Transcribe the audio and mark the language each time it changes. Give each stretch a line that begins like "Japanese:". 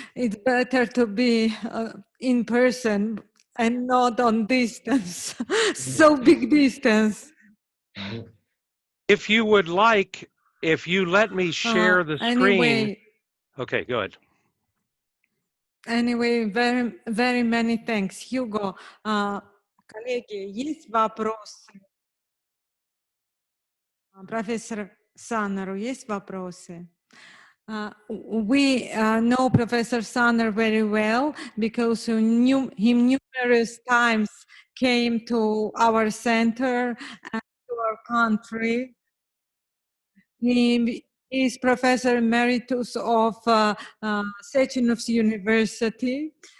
English: It's better to be in person and not on distance, so big distance. If you would like, if you let me share the screen. Anyway, Okay, go ahead. Anyway, very, very many thanks.
Russian: Hugo, коллеги, есть вопросы? Профессор Саннеру есть вопросы?
English: We know Professor Sanner very well because we knew him numerous times, came to our center and to our country. He is Professor Emeritus of Sechenov University.